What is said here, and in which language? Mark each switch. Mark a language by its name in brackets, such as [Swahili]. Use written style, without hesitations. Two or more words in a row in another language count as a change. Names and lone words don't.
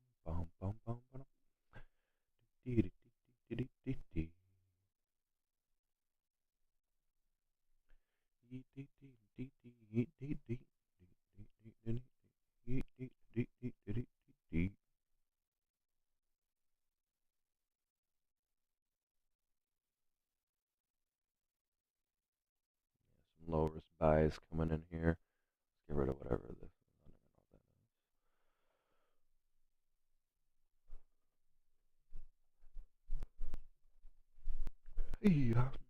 [English] bum, bum, bum, bum. Dee, dee, dee, dee, dee, dee. Dee, dee, dee, dee, dee, dee, dee, dee, dee, dee, dee, dee, dee, dee, dee. Some low risk buys coming in here. Get rid of whatever this is. Yeah.